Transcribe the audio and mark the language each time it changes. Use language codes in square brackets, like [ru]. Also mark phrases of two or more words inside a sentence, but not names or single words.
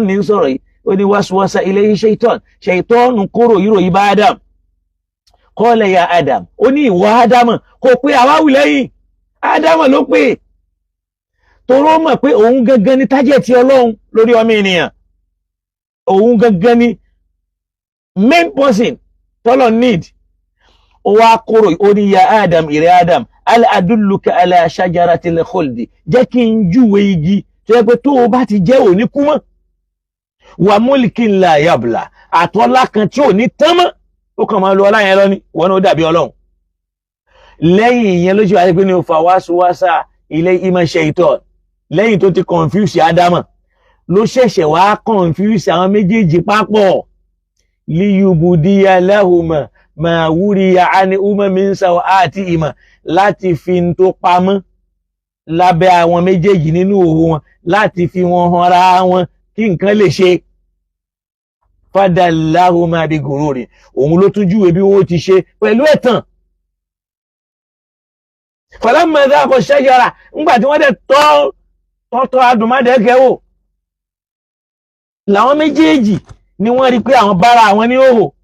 [yo] ní sọ̀rọ̀ yìí ó ní [ar] وسوس إليه [yo] ṣètọ́nù kóró ìròyìn bá Adam [ar] قال يا آدم [yo] ó ní ìwọ Adam kò pé àwáwù lẹ́yìn Adam ló pè toró mọ̀ pé òun gangan ni tájẹ̀tì Ọlọ́run lórí ọmọ ènìyàn òun gangan ni [en] main person [yo] tọ́lọ̀ need ó wá kóró ó ní [ar] يا آدم [yo] ìrẹ́ Adam [ar] هل أدلك على شجرة الخلد [yo] jẹ́ kí n júwe igi tó yẹ pé tó o bá ti jẹ́ òní kú mọ́ [ar] وملك لا يبلى [yo] àtọ́lá kan tí ò ní tán mọ́ ó kàn máa lo ọlá yẹn lọ ní wọn ó dàbí Ọlọ́run lẹ́yìn ìyẹn ló ṣe wáyé pé ní o fa wáṣíwáṣà ilé ìmọ̀ ṣaitan lẹ́yìn tó ti confuse Ádámà ló ṣẹ̀ṣẹ̀ wá confuse àwọn méjèèjì papọ̀ [ar] ليبدي لهما ما ووري عنهما من سوآتهما [yo] láti fi ń tó pamọ́ lábẹ́ àwọn méjèèjì nínú òwò wọn láti fi wọn hanra wọn kí nǹkan lè ṣe [ar] فدلاهما بغرور [yo] òun ló tún júwe bí wọ́n ti ṣe pẹ̀lú ẹ̀tàn [ar] فلما ذاقا الشجرة [yo] ńgbà tí wọ́n dẹ̀ tọ́ adùnmádẹ́kẹ́ wò làwọn méjèèjì ni wọ́n rí pé àwọn bára àwọn ní òhò